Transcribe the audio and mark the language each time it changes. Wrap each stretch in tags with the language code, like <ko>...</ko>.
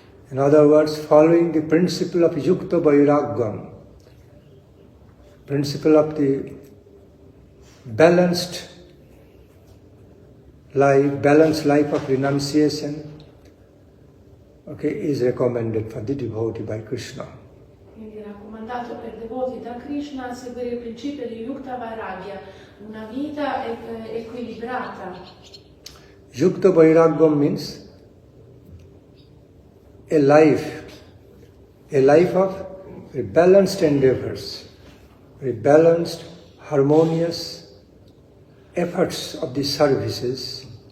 <en>In other words, following the principle of yukta vairagyam, principle of the balanced life of renunciation, is recommended for the devotee by Krishna.</en> <it>Quindi è raccomandato per devoti da Krishna seguire il principio di Yukta Vairagya, una vita equilibrata.</it> <en>Yukta Vairagya means a life of balanced endeavors, balanced, harmonious efforts of the services,</en>